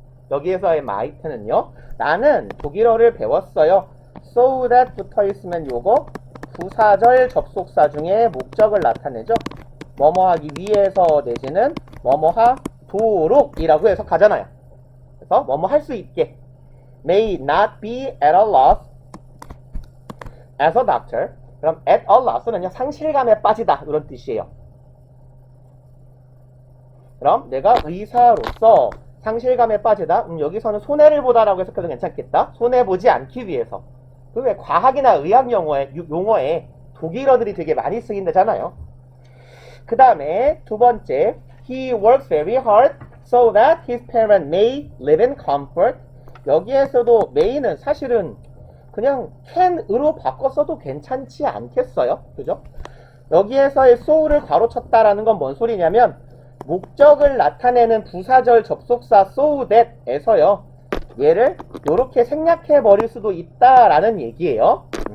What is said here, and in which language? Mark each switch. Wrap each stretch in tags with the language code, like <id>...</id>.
<ko>여기에서의 might는요, 나는 독일어를 배웠어요. so that 붙어 있으면 요거 부사절 접속사 중에 목적을 나타내죠. 뭐뭐 하기 위해서 내지는 뭐뭐 하도록 이라고 해석하잖아요. 그래서 뭐뭐 할 수 있게.</ko> <en>may not be at a loss as a doctor.</en> <ko>그럼 at a loss는요, 상실감에 빠지다 이런 뜻이에요. 그럼 내가 의사로서 상실감에 빠지다. 여기서는 손해를 보다라고 해석해도 괜찮겠다. 손해보지 않기 위해서. 그 왜 과학이나 의학 용어에 독일어들이 되게 많이 쓰인다잖아요. 그 다음에 두 번째,</ko> <en>he works very hard so that his parents may live in comfort.</en> <ko>여기에서도 may는 사실은 그냥 can으로 바꿨어도 괜찮지 않겠어요? 그죠? 여기에서의 so를 괄호쳤다라는 건 뭔 소리냐면, 목적을 나타내는 부사절 접속사 so that에서요, 얘를 이렇게 생략해 버릴 수도 있다라는 얘기예요.</ko>